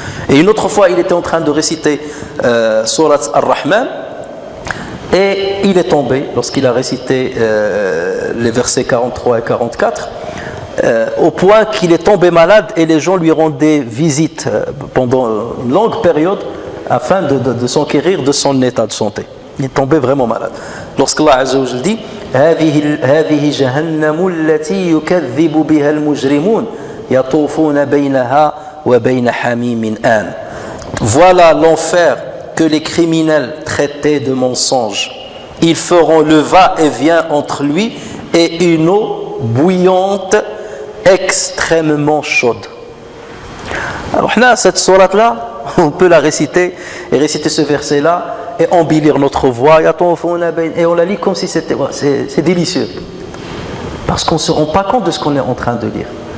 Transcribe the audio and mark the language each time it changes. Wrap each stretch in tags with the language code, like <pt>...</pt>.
<fr>Et une autre fois, il était en train de réciter Surat Ar-Rahman, et il est tombé lorsqu'il a récité les versets 43 et 44, au point qu'il est tombé malade, et les gens lui rendaient visite pendant une longue période afin de s'enquérir de son état de santé. Il est tombé vraiment malade. Lorsqu'Allah Azza wa Jalla dit</fr> <ar>هذه جهنم التي يكذب بها المجرمون يطوفون بينها وبين حميم آن.</ar> <fr>Voilà l'enfer que les criminels traitaient de mensonge. Ils feront le va-et-vient entre lui et une eau bouillante extrêmement chaude. Alors là, cette sourate-là, on peut la réciter et réciter ce verset-là et embellir notre voix, et on la lit comme si c'est délicieux, parce qu'on ne se rend pas compte de ce qu'on est en train de lire.</fr>